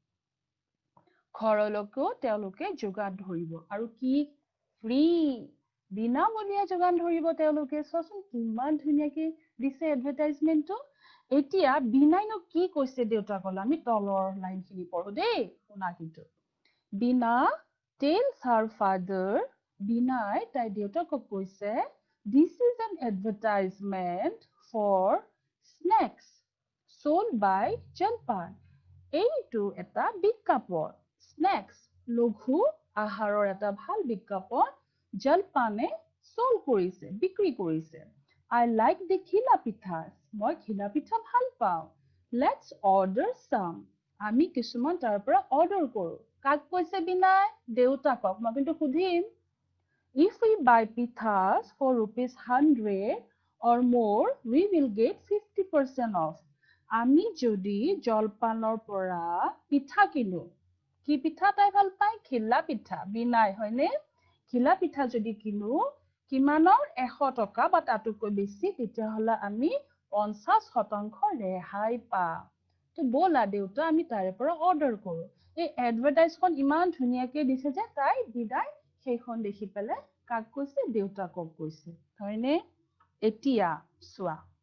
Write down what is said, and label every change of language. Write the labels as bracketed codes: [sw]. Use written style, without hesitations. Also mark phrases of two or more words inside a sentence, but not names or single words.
[as] ঘৰলৈকো তেওঁলোকে যোগান ধৰিব আৰু কি ফ্ৰী বিনামূলীয়া যোগান ধৰিব তেওঁলোকে চোৱাচোন কিমান ধুনীয়াকে দিছে এডভাৰটাইজমেন্টটো এতিয়া বিনাইনো কি কৈছে দেউতাকলৈ আমি তলৰ লাইনখিনি পঢ়ো দেই শুনা কিন্তু বিনা [en] tells her father [as] বিনাই তাই দেউতাকক কৈছে [en] this is an advertisement for snacks sold by [as] জলপান এইটো এটা বিজ্ঞাপন snacks লঘু আহাৰৰ এটা ভাল বিজ্ঞাপন জলপানে সোল কৰিছে বিক্ৰী কৰিছে [en] I like the [as] ঘিলা পিঠা মই ঘিলা পিঠা ভাল পাওঁ [en] let's order some [as] আমি কিছুমান তাৰ পৰা অৰ্ডাৰ কৰো কাক কৈছে বিনাই দেউতাকক মই কিন্তু সুধিম [en] if we buy pitas for ₹100 or more we will get 50% off [as] আমি যদি জলপানৰ পৰা পিঠা কিনো কি পিঠা তাই ভাল পায় ঘিলা পিঠা বিনাই হয়নে ঘিলা পিঠা যদি কিনো কিমানৰ 100 টকা বা তাতোকৈ বেছি তেতিয়া হলে আমি 50% ৰেহাই পাম তো বলা দেউতা আমি তাৰে পৰা অৰ্ডাৰ কৰো এই এডভাৰটাইজখন ইমান ধুনীয়াকে দিছে যে তাই বিনাই সেইখন দেখি পেলে কাক কৈছে দেউতাকক কৈছে হয়নে এতিয়া চোৱা